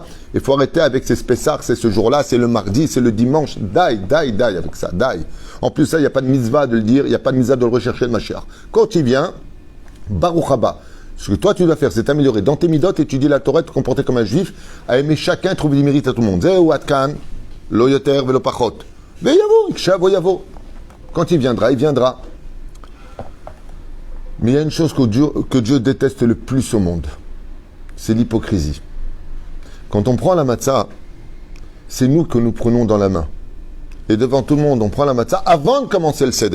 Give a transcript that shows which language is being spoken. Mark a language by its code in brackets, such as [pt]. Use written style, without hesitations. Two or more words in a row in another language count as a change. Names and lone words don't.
[fr] Il faut arrêter avec ces spessards, c'est ce jour-là, c'est le mardi, c'est le dimanche. Daï avec ça, daï. En plus, ça, il n'y a pas de mitzvah de le dire, il n'y a pas de mitzvah de le rechercher, le Mashiach. Quand il vient, [he] ברוך הבא. [fr] Ce que toi, tu dois faire, c'est t'améliorer dans tes midotes, étudier la Torah, te comporter comme un juif, à aimer chacun, trouver du mérite à tout le monde. [he] זהו אתקן, לא יותר ולא פחות. [fr] Quand il viendra, il viendra. Mais il y a une chose que Dieu déteste le plus au monde. C'est l'hypocrisie. Quand on prend la matzah, c'est nous que nous prenons dans la main. Et devant tout le monde, on prend la matzah avant de commencer le seder.